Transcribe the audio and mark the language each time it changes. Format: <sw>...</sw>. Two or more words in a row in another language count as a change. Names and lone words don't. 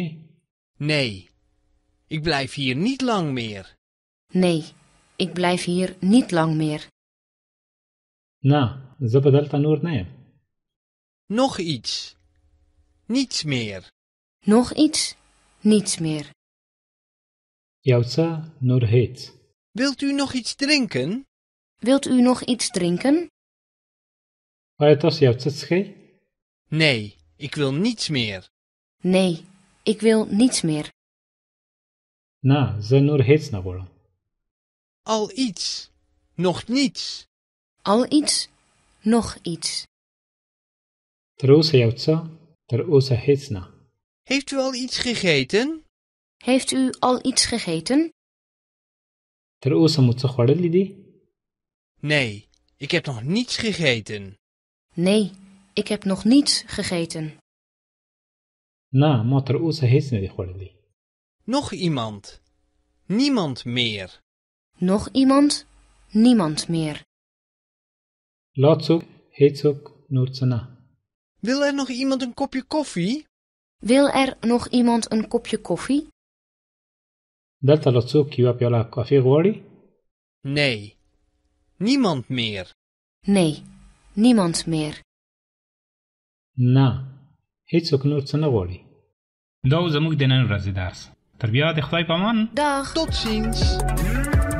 <nl>Nee, ik blijf hier niet lang meer. Nee, ik blijf hier niet lang meer.</nl> <ps>نه، زه به دلته نور نه یم.</ps> <nl>Nog iets. Niets meer. Nog iets? Niets meer.</nl> <ps>یو څه، نور هیڅ.</ps> <nl>Wilt u nog iets drinken? Wilt u nog iets drinken?</nl> <ps>آیا تاسو یو څه څښئ؟</ps> <nl>Nee, ik wil niets meer. Nee, ik wil niets meer.</nl> <ps>نه، زه نور هیڅ نه غواړم.</ps> <nl>Al iets. Nog niets. Al iets? Nog iets.</nl> <ps>تر اوسه یو څه، تر اوسه هیڅ نه.</ps> <nl>Heeft u al iets gegeten? Heeft u al iets gegeten?</nl> <ps>تر اوسه مو څه خوړلی دي؟</ps> <nl>Nee, ik heb nog niets gegeten. Nee, ik heb nog niets gegeten.</nl> <ps>نه، ما تر اوسه هیڅ نه دي خوړلی.</ps> <nl>Nog iemand. Niemand meer. Nog iemand? Niemand meer.</nl> <ps>لا څوک، هیڅوک، نور څه نه.</ps> <nl>Wil er nog iemand een kopje koffie? Wil er nog iemand een kopje koffie?</nl> <ps>دلته له څوک یوه پیاله کافي غواړي؟</ps> <nl>Nee, niemand meer. Nee, niemand meer.</nl> <ps>نه هیڅوک نور څه نه غواړي. دا و زموږ د نن ورځې درس. تر بیا د خدای په امان.</ps> <nl>Dag. Tot ziens.</nl>